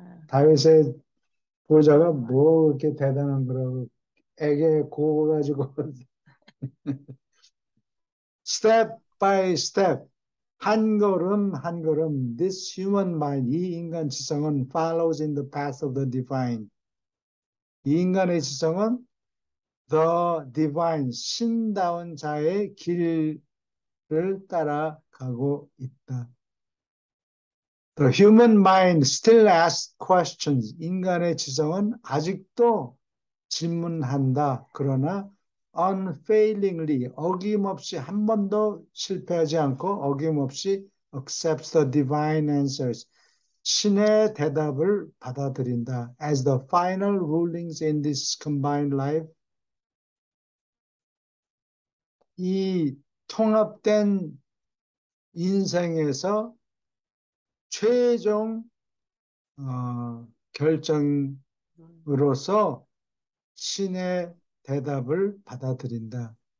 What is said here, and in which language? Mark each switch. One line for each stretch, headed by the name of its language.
Korean: 다윗의 보좌가 뭐 이렇게 대단한 거라고 에게 구워가지고
English: step by step
Korean: 한 걸음 한 걸음
English: this human mind
Korean: 이 인간 지성은
English: follows in the path of the divine
Korean: 이 인간의 지성은
English: the divine
Korean: 신다운 자의 길을 따라가고 있다.
English: The human mind still asks questions.
Korean: 인간의 지성은 아직도 질문한다. 그러나
English: unfailingly,
Korean: 어김없이 한 번도 실패하지 않고 어김없이
English: accepts the divine answers.
Korean: 신의 대답을 받아들인다.
English: As the final rulings in this combined life,
Korean: 이 통합된 인생에서 최종 결정으로서 신의 대답을 받아들인다.